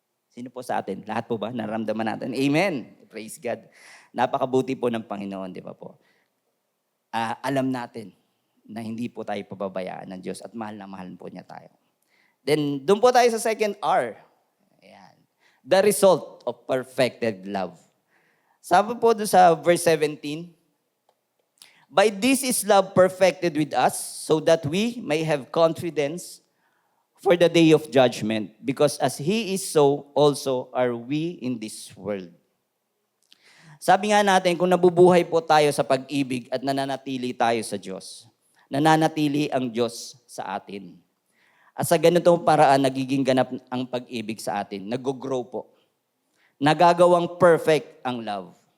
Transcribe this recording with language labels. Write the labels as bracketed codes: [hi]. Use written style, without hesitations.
[tl] Sino po sa atin? Lahat po ba nararamdaman natin? Amen. Praise God. Napakabuti po ng Panginoon, di ba po? Alam natin na hindi po tayo pababayaan ng Diyos at mahal na mahal po niya tayo. Then, doon po tayo sa second R. Ayan. [en] The result of perfected love. [tl] Sabi po doon sa [en] verse 17, by this is love perfected with us, so that we may have confidence for the day of judgment, because as He is so, also are we in this world. [tl] Sabi nga natin, kung nabubuhay po tayo sa pag-ibig at nananatili tayo sa Diyos, nananatili ang Diyos sa atin. At sa ganitong paraan, nagiging ganap ang pag-ibig sa atin. Nag-grow po. Nagagawang perfect ang love.